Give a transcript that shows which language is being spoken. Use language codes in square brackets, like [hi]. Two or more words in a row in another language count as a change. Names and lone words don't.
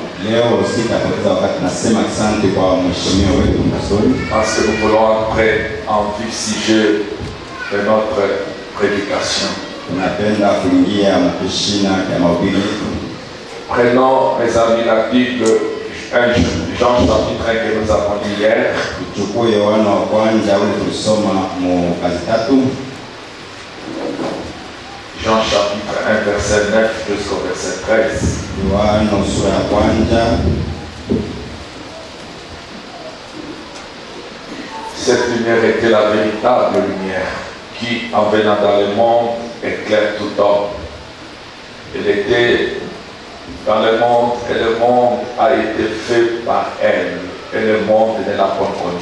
[fr] Parce que nous voulons entrer en vif sujet de notre prédication. Prenons, mes amis, la Bible Jean chapitre 1 que nous avons lu hier. [sw] Tuchukue Yohana wa kwanza ule tulisoma mu kazi tatu. [fr] Jean chapitre 1 verset 9 jusqu'au verset 13. [sw] Yohana sura ya kwanza. [fr] Cette lumière était la véritable lumière qui, en venant dans le monde, éclaire tout homme. Elle était dans le monde et le monde a été fait par elle et le monde ne l'a pas connu.